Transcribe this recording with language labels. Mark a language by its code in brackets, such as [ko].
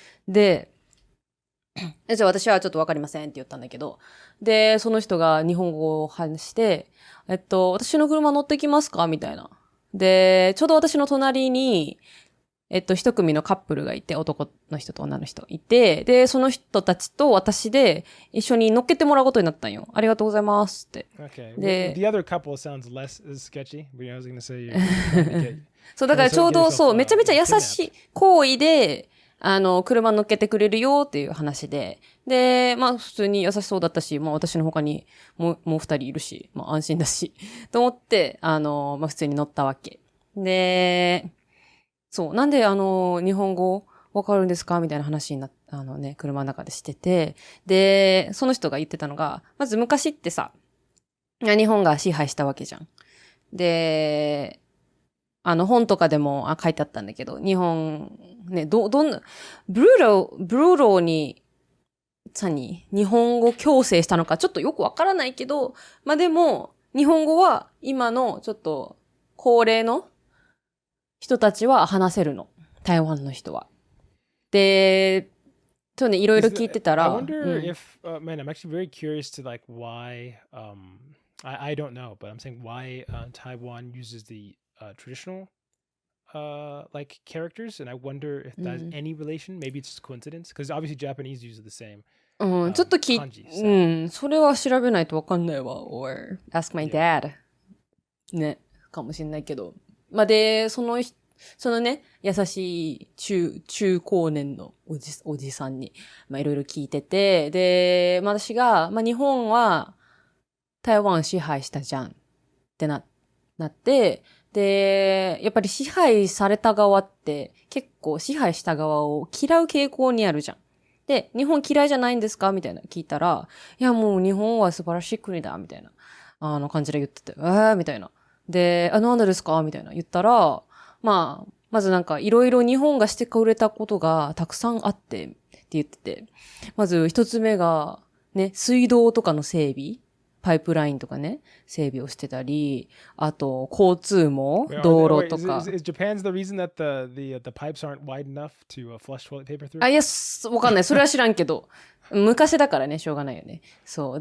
[ja] で、じゃあ私はちょっとわかりませんって言ったんだけど、で、その人が日本語を話して、私の車乗ってきますかみたいな。で、ちょうど私の隣に、一組のカップルがいて、男の人と女の人いて、で、その人たちと私で一緒に乗っけてもらうことになったんよ。ありがとうございますって。 [en] Okay. De- The other couple sounds less sketchy. But I was going to say you're trying to get [ja] そう、だからちょうどそう、めちゃめちゃ優 [en] kidnapped. [ja] しい行為で、車乗っけてくれるよっていう話で、で、まあ普通に優しそうだったし、まあ私の他にもう二人いるし、まあ安心だし、と思って、まあ普通に乗ったわけ。で、そう、なんで日本語わかるんですかみたいな話になっ車の中でしてて、で、その人が言ってたのが、まず昔ってさ、日本が支配したわけじゃん。で、本とかでも書いてあったんだけど、日本、ね、どんな、ブルーローに、日本語強制したのかちょっとよくわからないけど、まあ、でも、日本語は今のちょっと高齢の人たちは話せるの。台湾の人は。で、そうね、いろいろ聞いてたら。 [en] I wonder if, man, I'm actually very curious to like why, I don't know, but I'm saying why Taiwan uses the traditional like characters, and I wonder if that has any relation. Maybe it's just coincidence, because obviously Japanese use the same. [ja] うん、ちょっとそれは調べないとわかんないわ。 [en] or ask my dad. [ja] ね、かもしれないけど。まあ、で、そのね、優しい中高年のおじさんに、まあ、いろいろ聞いてて、で、まあ、私が、まあ、日本は台湾支配したじゃんってなって、で、やっぱり支配された側って結構支配した側を嫌う傾向にあるじゃん。で、日本嫌いじゃないんですかみたいな聞いたら、いやもう日本は素晴らしい国だみたいな、感じで言ってて、みたいな。で、なんでですかみたいな言ったら、まあ、まずなんかいろいろ日本がしてくれたことがたくさんあってって言ってて、まず一つ目が、ね、水道とかの整備パイプラインとかね、整備をしてたり、あと、交通網、道路とか。 [en] Is Japan's the reason that the pipes aren't wide enough to flush toilet paper through? [ja] いや、わかんない。それは知らんけど。昔だからね、しょうがないよね。そう。